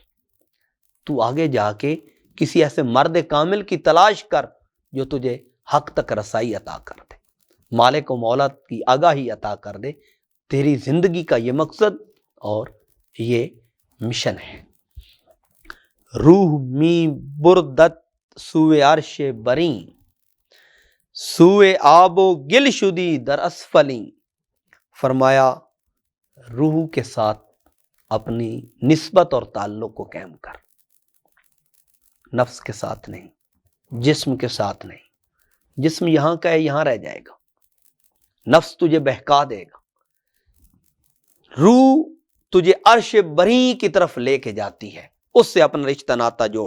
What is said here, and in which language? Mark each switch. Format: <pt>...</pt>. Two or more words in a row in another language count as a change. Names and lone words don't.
<ur>تو آگے جا کے کسی ایسے مرد کامل کی تلاش کر جو تجھے حق تک رسائی عطا کر دے، مالک و مولا کی آگاہی عطا کر دے۔ تیری زندگی کا یہ مقصد اور یہ مشن ہے۔</ur> <fa>روح می بردت سوئے عرش بریں، سوئے آب و گل شدی در اسفلیں۔</fa> <ur>فرمایا روح کے ساتھ اپنی نسبت اور تعلق کو قائم کر، نفس کے ساتھ نہیں، جسم کے ساتھ نہیں۔ جسم یہاں کا ہے، یہاں رہ جائے گا، نفس تجھے بہکا دے گا، روح تجھے عرش بری کی طرف لے کے جاتی ہے، اس سے اپنا رشتہ ناتا جوڑ۔</ur>